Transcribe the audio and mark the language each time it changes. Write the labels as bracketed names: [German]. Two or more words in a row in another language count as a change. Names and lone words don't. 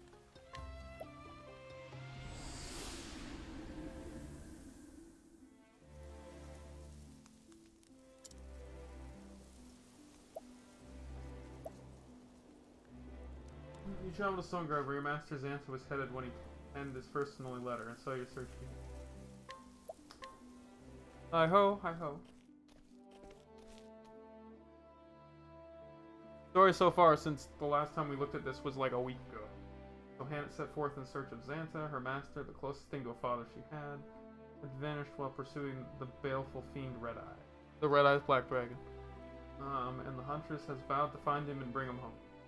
[English] You travel to Stone Guard where your master Xantha was headed when he penned his first and only letter, and saw your search here. Hi-ho, hi-ho. Story so far since the last time we looked at this was like a week ago. So Hannah set forth in search of Xantha, her master, the closest thing to a father she had vanished while pursuing the baleful fiend Red Eye. The Red Eye's Black Dragon. And the huntress has vowed to find him and bring him home.